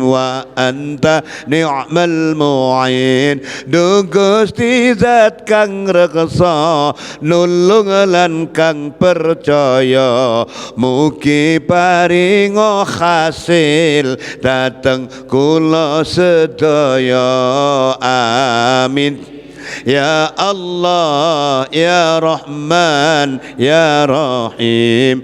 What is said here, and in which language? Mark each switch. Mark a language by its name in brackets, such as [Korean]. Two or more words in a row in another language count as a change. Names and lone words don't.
[Arabic] Wa anta ni'mal mu'in [Javanese] Du Gusti zat kang reksa nulung lan kang percaya mugi paringa hasil dateng kula sedaya [Arabic] amin Ya Allah Ya Rahman Ya Rahim